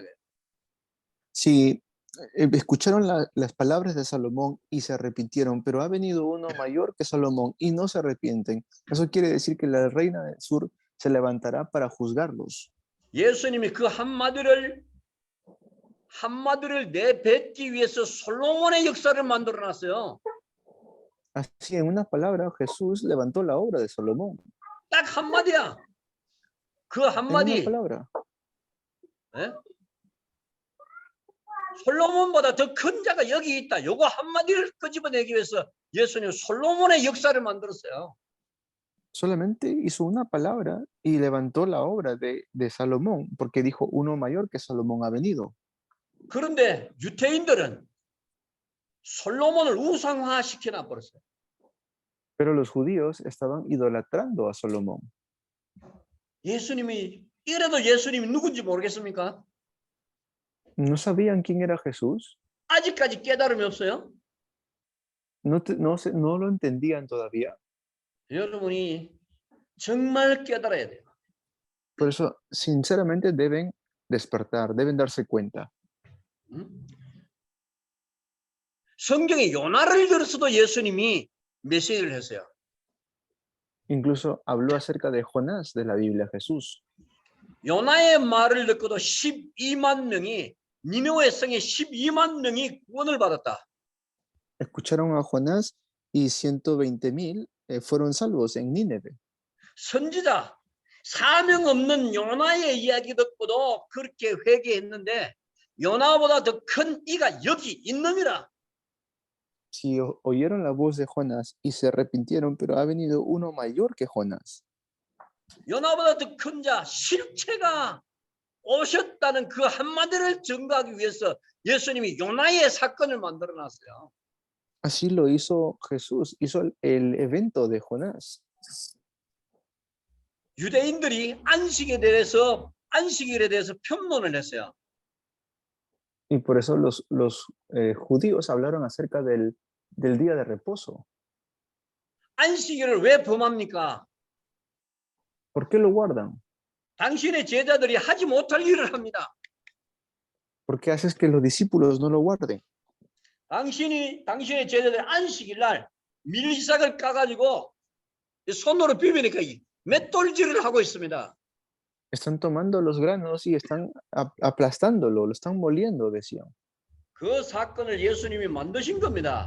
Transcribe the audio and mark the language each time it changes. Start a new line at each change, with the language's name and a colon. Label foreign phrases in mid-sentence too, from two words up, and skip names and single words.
Spanish: Si escucharon las palabras de Salomón y se arrepintieron, pero ha venido uno mayor que Salomón y no se arrepienten, eso quiere decir que la reina del sur se levantará para juzgarlos.
Korean: 예수님이 그 한마디를 내뱉기 위해서 솔로몬의 역사를 만들어 놨어요.
Spanish: Así, en una palabra, Jesús levantó la obra de Salomón.
Korean: 딱 한마디야. 그
Spanish: En una
Korean: 한마디.
Spanish: palabra.
Korean: 예? 솔로몬보다 더 큰 자가 여기 있다. 요거 한마디를 끄집어내기 위해서 예수님 솔로몬의 역사를 만들었어요.
Spanish: Solamente hizo una palabra y levantó la obra de Salomón, porque dijo, uno mayor que Salomón ha venido.
Korean: 그런데 유대인들은 솔로몬을 우상화시켜놔 버렸어요.
Spanish: Pero los judíos estaban idolatrando a Salomón.
Korean: 이래도 예수님이 누군지 모르겠습니까?
Spanish: ¿No sabían quién era Jesús?
Korean: 아직까지 깨달음이 없어요?
Spanish: No lo entendían todavía.
Korean: 여러분이 정말 깨달아야 돼요.
Spanish: Por eso, sinceramente, deben despertar, deben darse cuenta.
Korean: 성경에 요나를 들어서도 예수님이 메시지를 했어요.
Spanish: Incluso habló acerca de Jonás de la Biblia, Jesús.
Korean: 요나의 말을 듣고도 12만 명이 니느웨 성에 12만 명이 구원을 받았다.
Spanish: Escucharon a Jonás y 120,000 fueron salvos en Nínive.
Korean: 선지자 사명 없는 요나의 이야기 듣고도 그렇게 회개했는데 요나보다 더 큰 이가 여기 있느니라.
Spanish: Si oyeron la voz de Jonás y se arrepintieron, pero ha venido uno mayor que Jonás.
Korean: 요나보다 더 큰 자 실체가 오셨다는 그 한마디를 증거하기 위해서 예수님이 요나의 사건을 만들어 놨어요.
Spanish: Así lo hizo Jesús, hizo el evento de Jonás.
Korean: 유대인들이 안식일에 대해서 편론을 했어요.
Spanish: Y por eso los judíos hablaron acerca del día de reposo.
Korean: 안식일을 왜 범합니까?
Spanish: ¿Por qué lo guardan?
Korean: 당신의 제자들이 하지 못할 일을 합니다.
Spanish: ¿Por qué haces que los discípulos no lo guarden?
Korean: 당신의 제자들이 안식일 날 밀리삭을 까가지고 손으로 비비니까 맷돌질을 하고 있습니다.
Spanish: Están tomando los granos y están aplastándolo, lo están moliendo, decían.
Korean: 그 사건을 예수님이 만드신 겁니다.